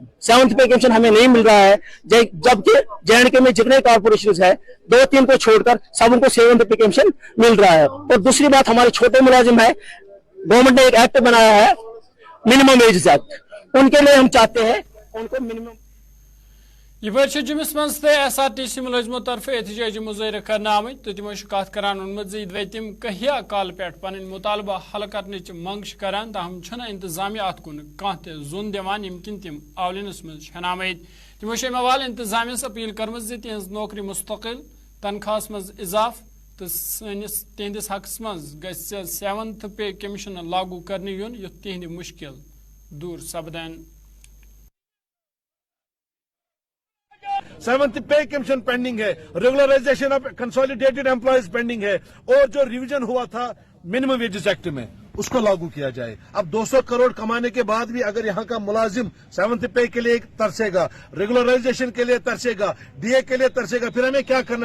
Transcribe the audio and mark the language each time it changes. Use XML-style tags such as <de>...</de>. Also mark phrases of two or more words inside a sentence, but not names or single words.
<hi>7th</hi> <en>Pay Commission</en> <hi>हमें नहीं मिल रहा है, जबकि JNK में जितने कॉर्पोरेशन है 2-3 को छोड़कर सबको 7th</hi> <en>Pay Commission</en> <hi>मिल रहा है। और दूसरी बात हमारे छोटे मुलाजिम है, गवर्नमेंट ने एक एक्ट बनाया है</hi> <en>Minimum Wages Act,</en> <hi>उनके लिए हम चाहते हैं उनको मिनिमम।</hi> <ks>ये जुम्मस मज SRTC मुलाजमों तरफ एहतजाजी मुजाहरे करना आमद। तो तमो कत करान वोनमत तम कहिया काल पे पन मुतालबा हल करने मंग करान, ताहम इंतजामिया अत कुन कह जोन दिवान यम किन तम आवलिनस मज आमद। तमो मवाल इंतजामिया अपील करम तिहज नौकरी मुस्तकिल तनख्वाह मज इजाफ तो तिहंदिस हकस मज गि 7th</ks> <en>Pay Commission</en> <ks>लागू करने युन युथ तिहंद मुश्किल दूर सपदन।</ks> <hi>7th</hi> <en>Pay Commission</en> <hi>पेंडिंग है,</hi> <en>regularization of consolidated employees</en> <hi>पेंडिंग है, और जो रिवीजन हुआ था</hi> <en>Minimum Wages Act</en> <hi>में उसको लागू किया जाए। अब 200 करोड़ कमाने के बाद भी अगर यहाँ का मुलाजिम 7th पे के लिए तरसेगा, रेगुलराइजेशन के लिए तरसेगा, डीए के लिए तरसेगा, फिर हमें क्या करना है?</hi>